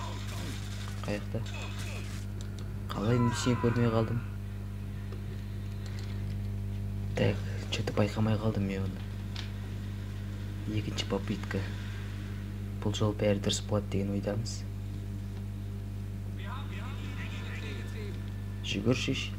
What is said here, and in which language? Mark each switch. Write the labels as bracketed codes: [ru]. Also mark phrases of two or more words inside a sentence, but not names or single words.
[kk] Қаяқта? Қалай мен сені көрмей қалдым? [ru] Так, что-то [kk] байқамай қалдым мен оны. Екінші попытка. Бұл жол бәрі дұрыс болады деген ойдамыз. Жүгірші.